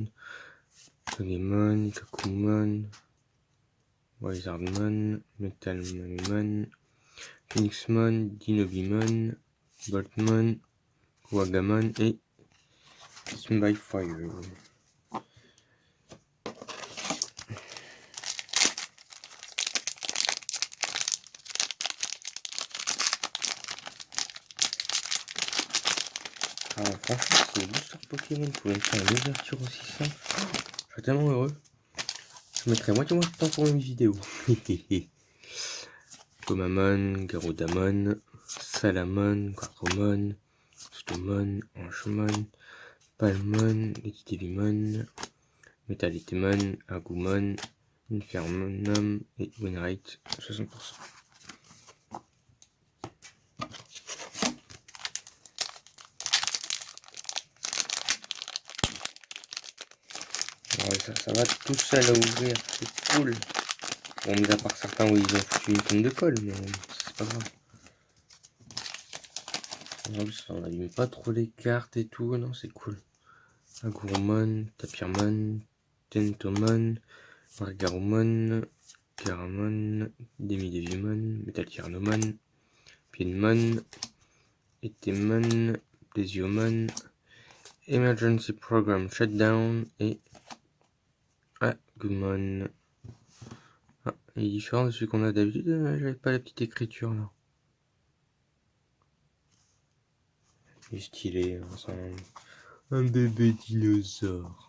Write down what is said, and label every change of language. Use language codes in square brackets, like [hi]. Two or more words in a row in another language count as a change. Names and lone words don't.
[fr] Togemon, Ikakumon, Wizardmon, Metalmon, Phoenixmon, Dinobimon, Boltmon, Wagamon et Spyfire. Alors franchement, c'est le booster Pokémon pour une faire une ouverture aussi simple. Je serais tellement heureux. Je mettrais moitié moins de temps pour une vidéo. Gomamon, Garudamon, Salamon, Quatromon, Stomon, Angemon, Palmon, Legitevimon, Metaletemon, Agumon, Infermonum et Winrate 60%. Ouais, ça va tout seul à ouvrir, c'est cool. Bon, mis à part certains où ils ont foutu une tonne de colle, mais c'est pas grave. En plus, on n'allume pas trop les cartes et tout, non, c'est cool. Agurumon, Tapirmon, Tentomon, Wargarumon, Garamon, Demidevimon, Metaltyrnomon, Piedmon, Etemon, Plesiomon, Emergency Program Shutdown et Agumon. Ah, il est différent de celui qu'on a d'habitude, j'avais pas la petite écriture là. Il est stylé, hein, c'est un bébé dinosaure.